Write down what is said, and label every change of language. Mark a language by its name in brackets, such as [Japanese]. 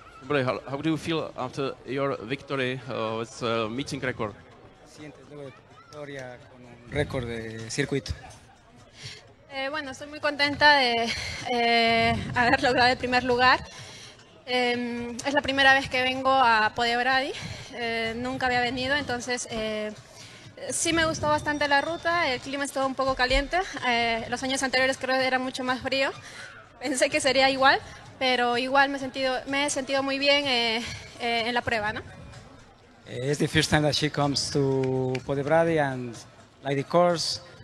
[English] How do you feel after your victory with meeting record? [Spanish] Sientes luego de tu victoria con un récord de circuito. Bueno, estoy muy contenta de haber logrado el primer lugar. Es la primera vez que vengo a Poděbrady, nunca había venido, entonces sí me gustó bastante la ruta, el clima estuvo un poco caliente, los años anteriores creo que era mucho más frío, pensé que sería igual, pero igual me he sentido muy bien en la prueba, ¿no? [English] It's the first time that she comes to Poděbrady and like the course.